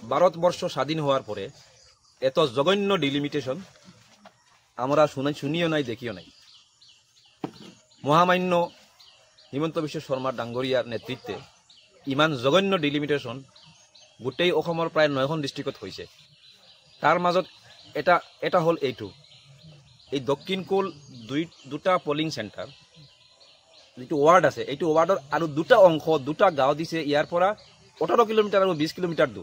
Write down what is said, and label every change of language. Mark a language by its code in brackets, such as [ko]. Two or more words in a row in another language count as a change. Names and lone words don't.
[bn] ভারতবর্ষ স্বাধীন হওয়ার পরে এত জঘন্য ডিলিমিটেশন আমরা শুনিও নাই দেখিও নাই। [as] মহামান্য হিমন্ত বিশ্ব শৰ্মা ডাঙৰীয়াৰ নেতৃত্বে ইমান জঘন্য ডিলিমিটেশন গোটেই অসমৰ প্ৰায় 9খন ডিষ্ট্ৰিক্টত হৈছে। তাৰ মাজত এটা হ'ল এইটো, এই দক্ষিণ কোল দুটা পলিং সেন্টার যেটো ওয়ার্ড আছে, এইটো ওয়ার্ডৰ আৰু দুটা অংশ দুটা গাঁও দিছে ইয়াৰ পৰা 18 কিলোমিটাৰ আৰু 20 কিলোমিটাৰ দূৰ।